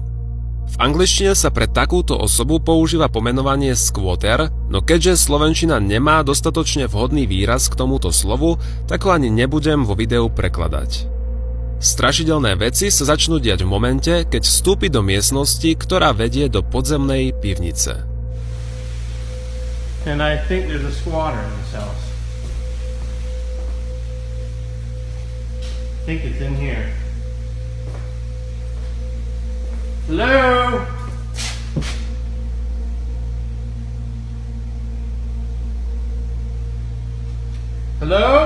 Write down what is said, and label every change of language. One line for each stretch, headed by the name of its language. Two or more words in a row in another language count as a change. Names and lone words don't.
Slovak: V angličtine sa pre takúto osobu používa pomenovanie squatter, no keďže slovenčina nemá dostatočne vhodný výraz k tomuto slovu, tak ho ani nebudem vo videu prekladať. Strašidelné veci sa začnú diať v momente, keď vstúpi do miestnosti, ktorá vedie do podzemnej pivnice.
English: And I think there's a squatter in this house. I think it's in here. Hello? Hello?